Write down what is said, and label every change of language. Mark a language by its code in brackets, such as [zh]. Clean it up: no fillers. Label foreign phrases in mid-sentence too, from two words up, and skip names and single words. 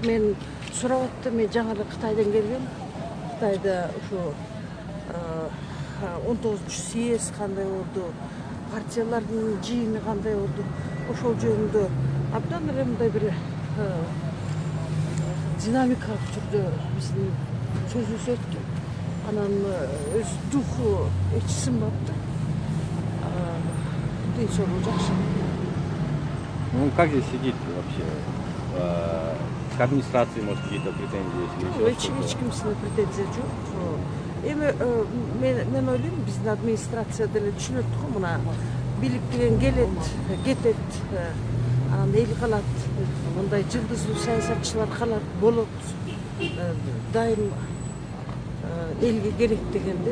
[ky] Мен сурап аттым, мен жаңы эле Кытайдан келгем. Кытайда ушу 19-съезд кандай болду, партиялардын жыйыны кандай болду, ошол жөнүндө абдан эле мындай бир динамикалык түрдө биздин сөзүбүз өттү. Анан өз духу эч сынбаптыр. Ден соолугу жакшы. [ru] Ну, как здесь сидит вообще? К администрации, может, какие-то претензии есть? Или еще [ky] Эч кимсине претензия жок. Эми мен ойлойм, биздин администрация деле түшүнөт го, мына бийлик деген келет, кетет, анан эл калат. Мындай жылдыздуу саясатчылар калат, болот. Дайым элге керек дегенде.